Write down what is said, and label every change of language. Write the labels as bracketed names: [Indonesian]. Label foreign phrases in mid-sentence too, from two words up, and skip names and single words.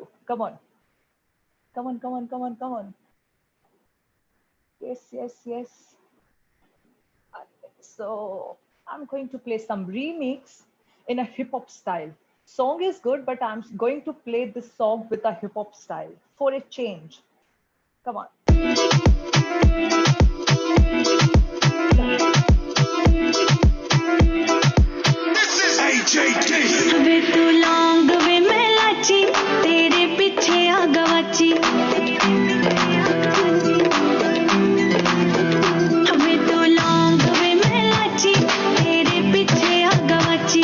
[English] Come on. Yes. So I'm going to play some remix in a hip hop style. Song is good, but I'm going to play this song with a hip hop style for a change. Come on. [Punjabi] ਵੇ ਤੂੰ ਲੌਂਗ ਵੇ ਮੈਂ ਲਾਚੀ ਤੇਰੇ ਪਿੱਛੇ ਆ ਗਵਾਚੀ. ਵੇ ਤੂੰ ਲੌਂਗ ਵੇ ਮੈਂ ਲਾਚੀ ਤੇਰੇ ਪਿੱਛੇ ਆ ਗਵਾਚੀ.